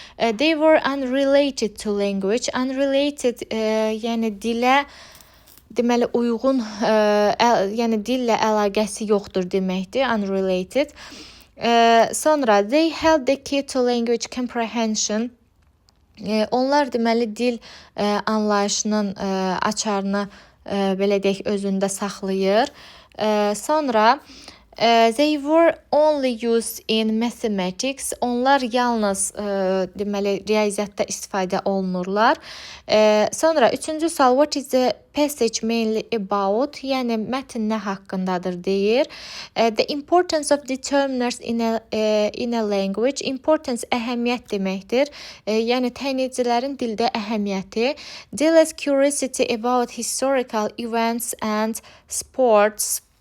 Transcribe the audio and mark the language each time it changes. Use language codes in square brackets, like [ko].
[en] They were unrelated to language. [az] Unrelated yəni dilə deməli uyğun, yəni dillə əlaqəsi yoxdur deməkdir. Unrelated. [en] Sonra they held the key to language comprehension. [az] Onlar deməli dil anlayışının açarını belə deyək özündə saxlayır. [en] Sonra they were only used in mathematics. [az] Onlar yalnız deməli riyaziyyatda istifadə olunurlar. Sonra üçüncü sual, [en] what is the passage mainly about? [az] Yəni mətn nə haqqındadır deyir. [en] The importance of determiners in a language. [az] Importance əhəmiyyət deməkdir. Yəni təyinedicilərin dildə əhəmiyyəti. [en] Della's curiosity about historical events and sports.